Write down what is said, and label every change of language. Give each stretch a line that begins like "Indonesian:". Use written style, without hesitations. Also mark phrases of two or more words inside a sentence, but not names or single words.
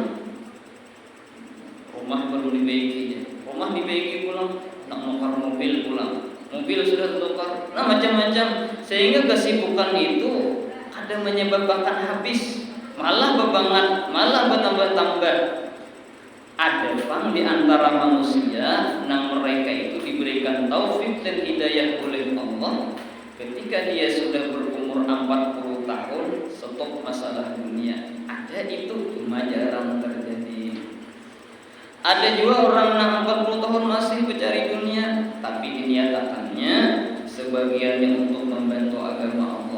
Banjar: Rumah baru dibaiki, rumah dibaiki pulang, nak nukar mobil pulang. Mobil sudah tukar, nah macam-macam, sehingga kesibukan itu ada menyebabkan habis, malah bebangan, malah bertambah-tambah. Ada pang di antara manusia, nang mereka itu diberikan taufik dan hidayah oleh Allah, ketika dia sudah berumur 40 tahun, stop masalah dunia. Ada itu, cuma jarang terjadi. Ada juga orang yang 40 tahun masih mencari dunia, tapi diniatakannya sebagiannya untuk membantu agama Allah.